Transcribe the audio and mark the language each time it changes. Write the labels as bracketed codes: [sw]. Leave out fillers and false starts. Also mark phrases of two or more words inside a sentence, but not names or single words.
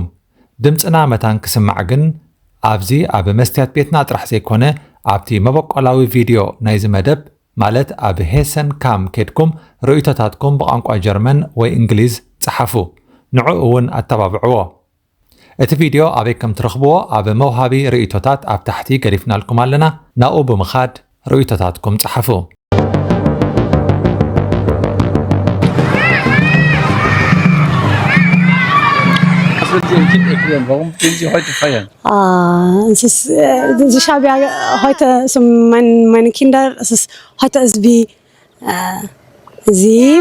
[ti] ድምፅና መታን ክስማዕ ግን ኣብዚ ኣብ መስትያት ቤትና ጥራሕ ዘይኮነ ኣብቲ መበቆላዊ ቪድዮ ናይዚ መደብ ማለት ኣብ ሄሰን ካም ኬድኩም ርእይቶታትኩም ብቋንቋ ጀርመን ወይ እንግሊዝ ጽሓፉ፣ ንዑ እውን ኣተባብዕዎ። እቲ ቪድዮ ኣበይ ከም ትረኽብዎ ኣብ መውሃቢ ርእይቶታት ኣብ ታሕቲ ገዲፍናልኩም ኣለና። ናብኡ ብምኻድ ርእይቶታትኩም ጽሓፉ። [de] Was würden Sie Ihrem Kind erklären? Warum gehen Sie heute feiern? Ich habe ja heute so meine Kinder, heute ist wie sie.